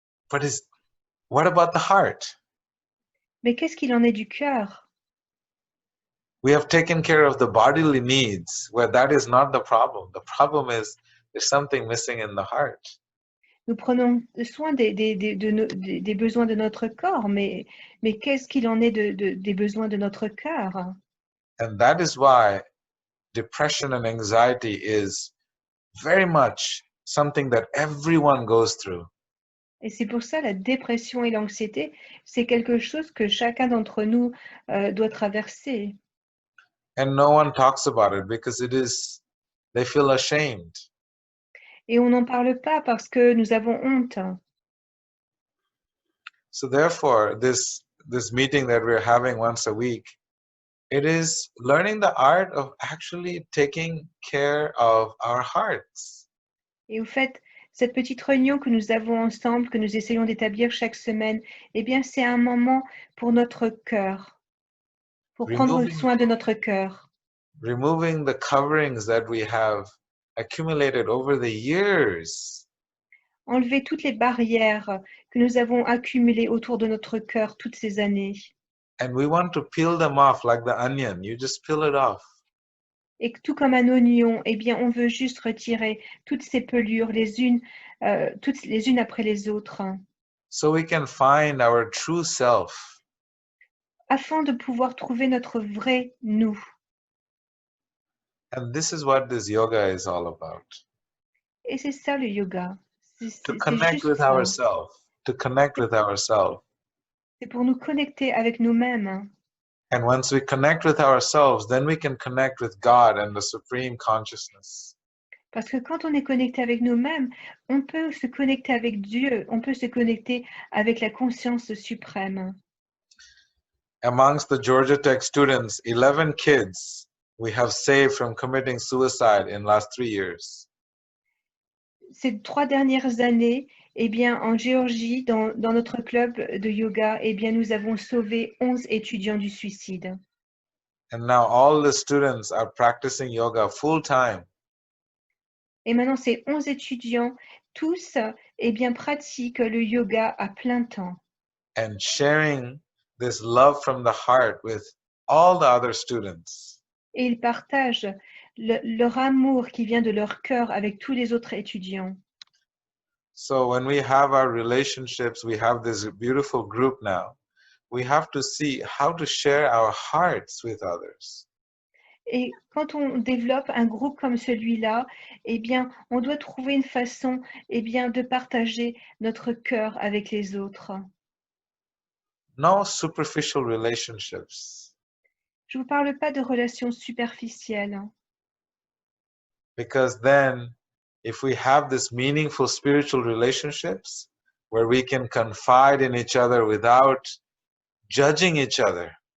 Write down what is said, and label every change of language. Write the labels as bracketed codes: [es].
[en] But what about the heart? [fr] Mais qu'est-ce qu'il en est du cœur? [en] We have taken care of the bodily needs, where that is not the problem. The problem is there's something missing in the heart. [fr] Nous prenons soin des besoins de notre corps, mais qu'est-ce qu'il en est des besoins de notre cœur? [en] And that is why depression and anxiety is very much something that everyone goes through. [fr] Et c'est pour ça la dépression et l'anxiété, c'est quelque chose que chacun d'entre nous doit traverser. [en] And no one talks about it because they feel ashamed. [fr] Et on n'en parle pas parce que nous avons honte. [en] So therefore, this meeting that we're having once a week, it is learning the art of actually taking care of our hearts. [fr] Et au fait, cette petite réunion que nous avons ensemble, que nous essayons d'établir chaque semaine, eh bien, c'est un moment pour notre cœur, pour prendre soin de notre cœur. [en] Removing the coverings that we have accumulated over the years. [fr] Enlever toutes les barrières que nous avons accumulées autour de notre cœur toutes ces années. [en] And we want to peel them off like the onion. You just peel it off. [fr] Et tout comme un oignon, eh bien, on veut juste retirer toutes ces pelures, toutes les unes après les autres, [en] So we can find our true self. [fr] afin de pouvoir trouver notre vrai nous. [en] And this is what this yoga is all about. [fr] Et c'est ça le yoga. [en] To [fr] C'est [en] connect [fr] juste [en] with [fr] ça. [en] ourselves. To connect with ourselves. [fr] C'est pour nous connecter avec nous-mêmes. [en] And once we connect with ourselves, then we can connect with God and the Supreme Consciousness. [fr] Parce que quand on est connecté avec nous-mêmes, on peut se connecter avec Dieu, on peut se connecter avec la conscience suprême. [en] Amongst the Georgia Tech students, 11 kids we have saved from committing suicide in last 3 years. [fr] Ces 3 dernières années, eh bien, en Géorgie, dans notre club de yoga, eh bien, nous avons sauvé 11 étudiants du suicide. [en] And now all the students are practicing yoga full time. [fr] Et maintenant, ces 11 étudiants, tous, eh bien, pratiquent le yoga à plein temps. [en] And sharing this love from the heart with all the other students. [fr] Et ils partagent leur amour qui vient de leur cœur avec tous les autres étudiants. [en] So when we have our relationships, we have this beautiful group now. We have to see how to share our hearts with others. [fr] Et quand on développe un groupe comme celui-là, eh bien, on doit trouver une façon, eh bien, de partager notre cœur avec les autres. [en] No superficial relationships, [fr] Je ne vous parle pas de relations superficielles. [en] because then if we have this meaningful spiritual relationships where we can confide in each other without judging each other,